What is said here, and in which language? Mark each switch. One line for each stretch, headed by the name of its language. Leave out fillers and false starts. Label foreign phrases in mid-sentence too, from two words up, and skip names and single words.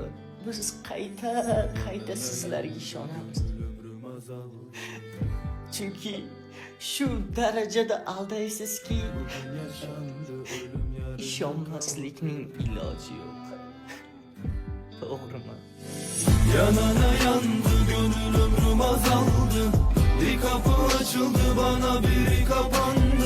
Uzbek: Biz qayta sizlarga ishonamiz. Chunki shu darajada aldaysizki, ishonmaslikning iloji yo'q. To'g'rimi?
Turkish: Yanana yandı gönül ömrüm azaldı. Bir kapı açıldı bana biri kapandı.